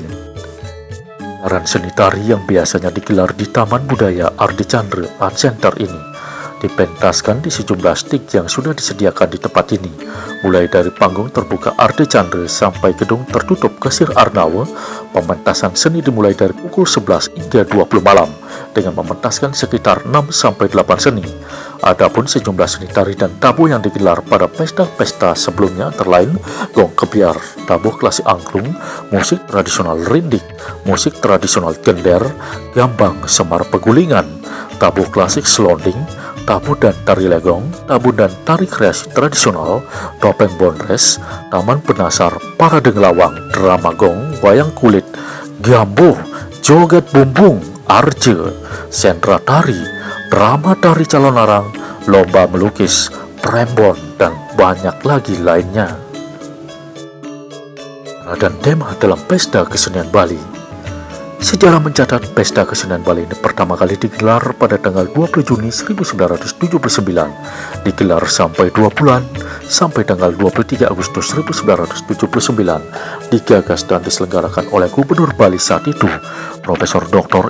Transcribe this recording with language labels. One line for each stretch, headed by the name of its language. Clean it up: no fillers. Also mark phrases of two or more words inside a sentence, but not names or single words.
Indonesian: Gelaran seni tari yang biasanya digelar di Taman Budaya Ardi Chandra Art Center ini dipentaskan di sejumlah stik yang sudah disediakan di tempat ini, mulai dari panggung terbuka Ardi Chandra sampai gedung tertutup Kesir Arnawa. Pementasan seni dimulai dari pukul 11 hingga 20 malam dengan mementaskan sekitar 6-8 seni. Adapun sejumlah seni tari dan tabuh yang digelar pada pesta-pesta sebelumnya antara lain gong kebiar, tabuh klasik angklung, musik tradisional rindik, musik tradisional gender, gambang, semar pegulingan, tabuh klasik selonding, tabu dan tari legong, tabu dan tari kreasi tradisional, topeng bondres, taman penasar, parade ngelawang, drama gong, wayang kulit, gambuh, joget bumbung, arje, sentra tari, drama tari calon arang, lomba melukis, prembon, dan banyak lagi lainnya. Dan tema dalam Pesta Kesenian Bali. Sejarah mencatat Pesta Kesenian Bali ini pertama kali digelar pada tanggal 20 Juni 1979, digelar sampai 2 bulan, sampai tanggal 23 Agustus 1979, digagas dan diselenggarakan oleh Gubernur Bali saat itu, Profesor Dr.